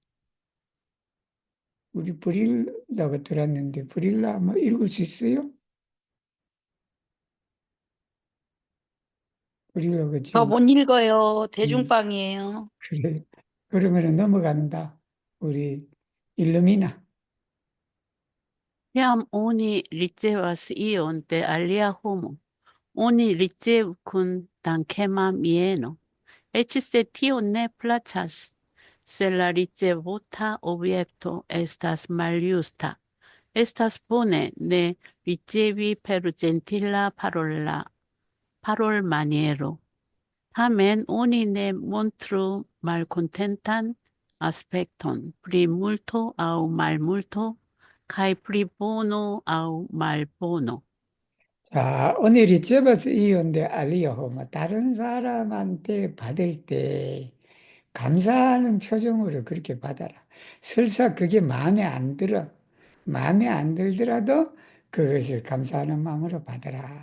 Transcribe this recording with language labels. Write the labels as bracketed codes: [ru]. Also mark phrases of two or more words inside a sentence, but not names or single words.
[ko] 우리 브릴라가 들었는데 브릴라 아마 읽을 수 있어요? 브릴라가 저 지금 못 읽어요. 대중빵이에요. 그래. 그러면 넘어간다. 우리 일루미나. [eo] Kiam oni ricevas ion de alia homo, oni ricevu kun dankema mieno, eĉ se tio ne plaĉas, se la ricevota objekto estas maljusta. Estas bone ne ricevi per gentila parolmaniero. Tamen oni ne montru malkontentan aspekton pri multo aŭ malmulto, kaj pri bono aŭ malbono. [ko] 자, 오늘이 접어서 이은데 알리오, 뭐, 다른 사람한테 받을 때 감사하는 표정으로 그렇게 받아라. 설사 그게 마음에 안 들어. 마음에 안 들더라도 그것을 감사하는 마음으로 받아라.